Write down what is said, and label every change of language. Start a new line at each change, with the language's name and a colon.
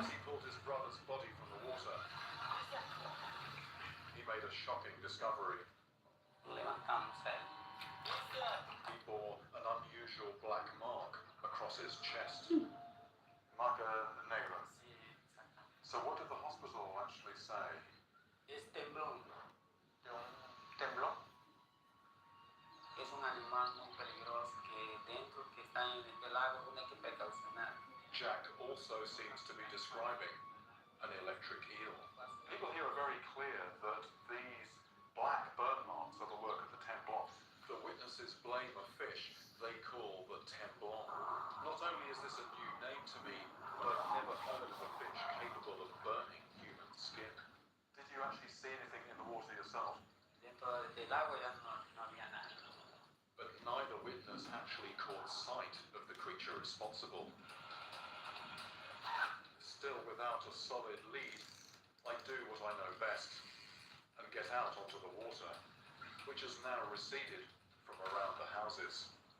English: As he pulled his brother's body from the water, he made a shocking discovery.
Spanish: Levantamos él.
English: He bore an unusual black mark across his chest.
Spanish: Marca negra. Sí, exactamente.
English: So what did the hospital actually say?
Spanish: Es temblón. De un temblón. Es un animal muy peligroso que está en el agua, uno hay que precaucionar.
English: Jack also seems to be describing an electric eel. People here are very clear that these black burn marks are the work of the Templars. The witnesses blame a fish they call the temblon. Not only is this a new name to me, but I've never heard of a fish capable of burning human skin. Did you actually see anything in the water yourself?
Spanish: Dentro del agua ya no había nada.
English: But neither witness actually caught sight of the creature responsible. Still without a solid lead, I do what I know best and get out onto the water, which has now receded from around the houses.